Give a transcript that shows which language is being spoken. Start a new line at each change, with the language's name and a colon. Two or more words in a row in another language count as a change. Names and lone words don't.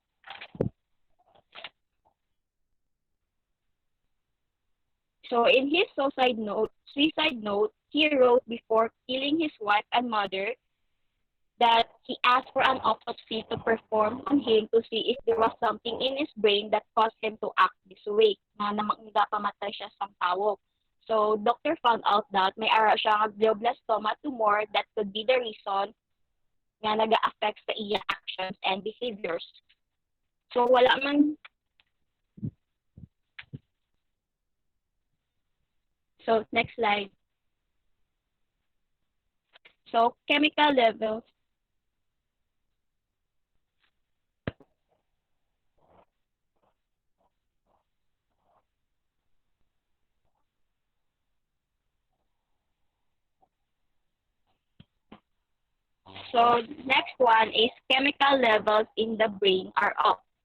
English: So in his suicide note, he wrote before killing his wife and mother that he asked for an autopsy to perform on him to see if there was something in his brain that caused him to act this way,
Hiligaynon: na nagapamatay siya sa tao.
English: So, doctor found out that
Hiligaynon: may ara siya
English: glioblastoma tumor that could be the reason
Hiligaynon: nga naga-affect sa iya
English: actions and behaviors. So,
Hiligaynon: wala man.
English: So, next slide. So, chemical levels. So, next one is chemical levels in the brain are up.